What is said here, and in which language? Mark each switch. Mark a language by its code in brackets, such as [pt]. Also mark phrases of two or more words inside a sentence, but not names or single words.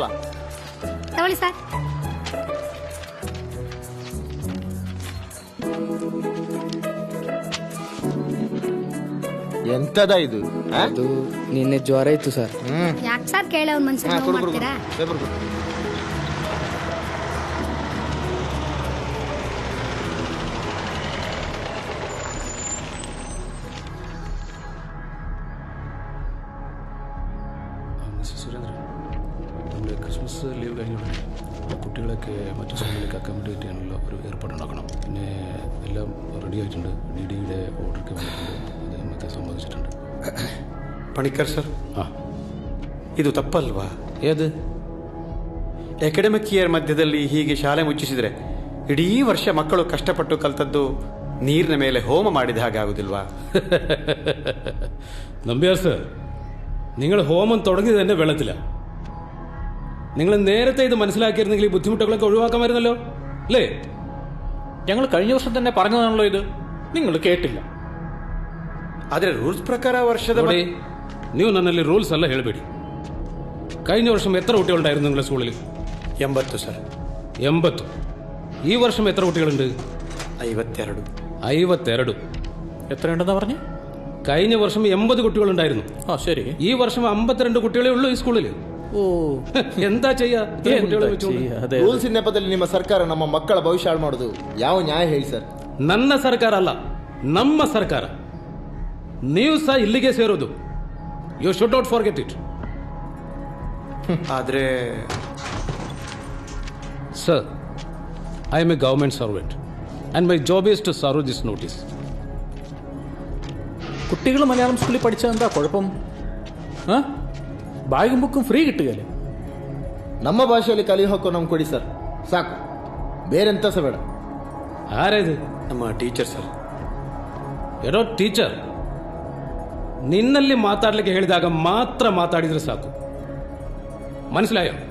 [kn] ತಗೊಳ್ಳಿ ಸರ್. ಎಂತದ ಇದು? ಅದು ನಿನ್ನೆ ಜ್ವರ ಇತ್ತು ಸರ್. ಯಾಕೆ ಸರ್ ಕೇಳಿ ಅವ್ನ ಮನ್ಸಿಗೆ ನೋವು ಮಾಡ್ತೀರಾ? ಪೇಪರ್ ಕೊಡು. [ml] സുരേന്ദ്രൻ, നമ്മുടെ ക്രിസ്മസ് ലീവ് കഴിഞ്ഞുടനെ കുട്ടികളൊക്കെ മറ്റു സ്ഥലങ്ങളിലേക്ക് അക്കോമഡേറ്റ് ചെയ്യാനുള്ള ഒരു ഏർപ്പാടുണ്ടാക്കണം. പിന്നെ എല്ലാം റെഡി ആയിട്ടുണ്ട്. DDയുടെ ഓർഡറൊക്കെ വന്നിട്ടുണ്ട്. അത് ಮತ್ತೆ സമ്മതിച്ചിട്ടുണ്ട്. [kn] ಪಣಿಕರ್ ಸರ್, ಇದು ತಪ್ಪಲ್ವಾ? [ml] ഏത് [en] academic year [kn] ಮಧ್ಯದಲ್ಲಿ ಹೀಗೆ ಶಾಲೆ ಮುಚ್ಚಿಸಿದ್ರೆ ಇಡೀ ವರ್ಷ ಮಕ್ಕಳು ಕಷ್ಟಪಟ್ಟು ಕಲ್ತದ್ದು ನೀರಿನ ಮೇಲೆ ಹೋಮ ಮಾಡಿದ ಹಾಗೆ ಆಗುದಿಲ್ವಾ? [ml] നമ്പ്യാർ സർ, നിങ്ങൾ ഹോമം തുടങ്ങിയത് തന്നെ വെള്ളത്തിലാണ്. നിങ്ങൾ നേരത്തെ ഇത് മനസ്സിലാക്കിയിരുന്നെങ്കിൽ ഈ ബുദ്ധിമുട്ടുകളൊക്കെ ഒഴിവാക്കാമായിരുന്നല്ലോ അല്ലേ? ഞങ്ങൾ കഴിഞ്ഞ വർഷം തന്നെ പറഞ്ഞതാണല്ലോ ഇത്. നിങ്ങൾ കേട്ടില്ല. [kn] ಆದರೆ ರೂಲ್ಸ್ ಪ್ರಕಾರ ವರ್ಷದ ನೋಡಿ, ನೀವು ನನ್ನಲ್ಲಿ ರೂಲ್ಸ್ ಎಲ್ಲ ಹೇಳಬೇಡಿ. [ml] കഴിഞ്ഞ വർഷം എത്ര കുട്ടികളുണ്ടായിരുന്നു നിങ്ങളുടെ സ്കൂളിൽ? 80 സർ. 80. ഈ വർഷം എത്ര കുട്ടികളുണ്ട്? 52. 52. എത്രയുണ്ടെന്നാ പറഞ്ഞു? കഴിഞ്ഞ വർഷം 80 കുട്ടികളുണ്ടായിരുന്നു. ശരി. ഈ വർഷം 52 കുട്ടികളേ ഉള്ളൂ ഈ സ്കൂളിൽ. ಓ, എന്താ ചെയ്യാ? [kn] ರೂಲ್ಸ್ ನೆಪದಲ್ಲಿ ನಿಮ್ಮ ಸರ್ಕಾರ ನಮ್ಮ ಮಕ್ಕಳ ಭವಿಷ್ಯ ಹಾಳು ಮಾಡೋದು ಯಾವ ನ್ಯಾಯ ಹೇಳಿ ಸರ್? ನನ್ನ ಸರ್ಕಾರ ಅಲ್ಲ, ನಮ್ಮ ಸರ್ಕಾರ. ನೀವು ಸಹ ಇಲ್ಲಿಗೆ ಸೇರೋದು. [en] You should not forget it. [kn] ಆದರೆ [en] Sir, I am a government servant and my job is to serve this notice. [ml] കുട്ടികൾ മലയാളം സ്കൂളിൽ പഠിച്ചാൽ എന്താ കുഴപ്പം? ബാഗും ബുക്കും ഫ്രീ കിട്ടുകയല്ലേ? [kn] ನಮ್ಮ ಭಾಷೆಯಲ್ಲಿ ಕಲಿಯೋ ಹಕ್ಕು ನಮ್ಗೆ ಕೊಡಿ ಸರ್, ಸಾಕು. ಬೇರೆಂತ ಸಹ ಬೇಡ. [ml] ആരേത്? [kn] ನಮ್ಮ ಟೀಚರ್ ಸರ್. ಎಡೋ ಟೀಚರ್, ನಿನ್ನಲ್ಲಿ ಮಾತಾಡ್ಲಿಕ್ಕೆ ಹೇಳಿದಾಗ ಮಾತ್ರ ಮಾತಾಡಿದ್ರೆ ಸಾಕು. [ml] മനസ്സിലായോ?